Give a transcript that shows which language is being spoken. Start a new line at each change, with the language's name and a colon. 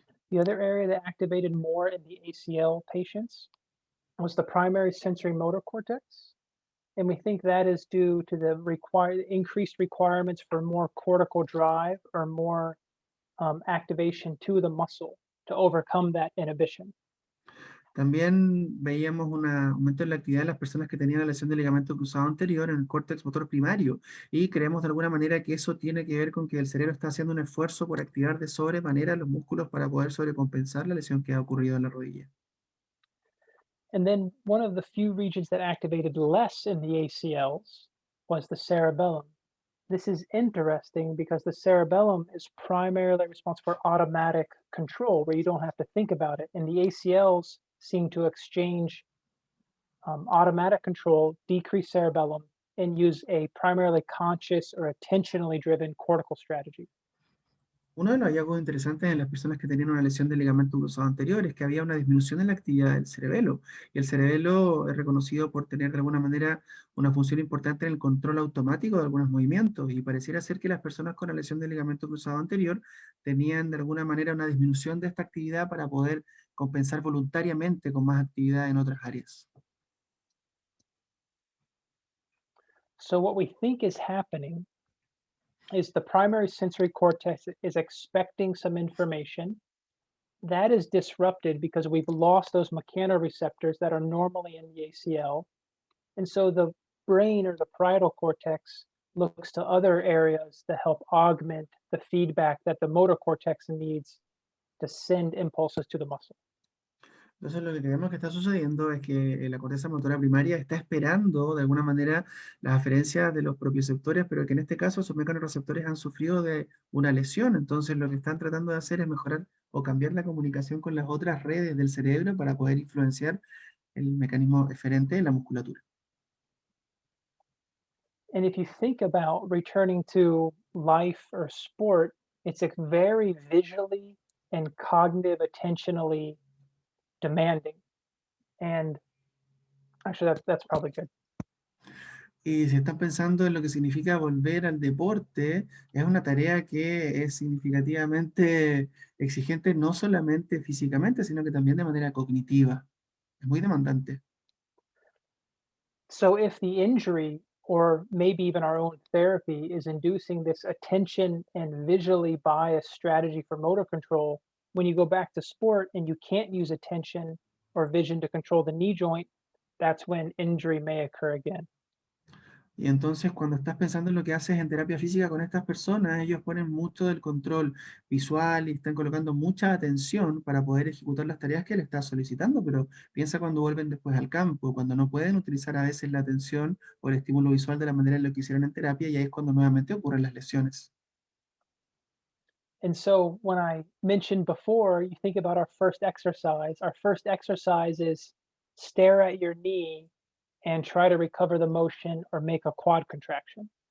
English: The other area that activated more in the ACL patients was the primary sensory motor cortex. And we think that is due to the increased requirements for more cortical drive or more activation to the muscle to overcome that inhibition.
Spanish: También veíamos un aumento en la actividad de las personas que tenían la lesión del ligamento cruzado anterior en el córtex motor primario y creemos de alguna manera que eso tiene que ver con que el cerebro está haciendo un esfuerzo por activar de sobremanera los músculos para poder sobrecompensar la lesión que ha ocurrido en la rodilla.
English: And then one of the few regions that activated less in the ACLs was the cerebellum. This is interesting because the cerebellum is primarily responsible for automatic control, where you don't have to think about it. And the ACLs seem to exchange automatic control, decrease cerebellum, and use a primarily conscious or attentionally driven cortical strategy.
Spanish: Uno de los hallazgos interesantes en las personas que tenían una lesión del ligamento cruzado anterior es que había una disminución en la actividad del cerebelo. Y el cerebelo es reconocido por tener de alguna manera una función importante en el control automático de algunos movimientos. Y pareciera ser que las personas con la lesión del ligamento cruzado anterior tenían de alguna manera una disminución de esta actividad para poder compensar voluntariamente con más actividad en otras áreas.
English: So, what we think is happening is the primary sensory cortex is expecting some information. That is disrupted because we've lost those mechanoreceptors that are normally in the ACL. And so the brain or the parietal cortex looks to other areas to help augment the feedback that the motor cortex needs to send impulses to the muscle.
Spanish: Entonces lo que creemos que está sucediendo es que la corteza motora primaria está esperando de alguna manera las aferencias de los propioceptores, pero que en este caso sus mecanorreceptores han sufrido de una lesión. Entonces lo que están tratando de hacer es mejorar o cambiar la comunicación con las otras redes del cerebro para poder influenciar el mecanismo eferente en la musculatura.
English: And if you think about returning to life or sport, it's a very visually and cognitive attentionally demanding. And actually, that's probably good.
Spanish: Y si están pensando en lo que significa volver al deporte, es una tarea que es significativamente exigente no solamente físicamente, sino que también de manera cognitiva. Es muy demandante.
English: So if the injury or maybe even our own therapy is inducing this attention and visually biased strategy for motor control, when you go back to sport and you can't use attention or vision to control the knee joint, that's when injury may occur again.
Spanish: Y entonces cuando estás pensando en lo que haces en terapia física con estas personas, ellos ponen mucho del control visual y están colocando mucha atención para poder ejecutar las tareas que le estás solicitando, pero piensa cuando vuelven después al campo, cuando no pueden utilizar a veces la atención o el estímulo visual de la manera en lo que hicieron en terapia, y ahí es cuando nuevamente ocurren las lesiones.
English: And so when I mentioned before, you think about our first exercise. Our first exercise is stare at your knee and try to recover the motion or make a quad contraction.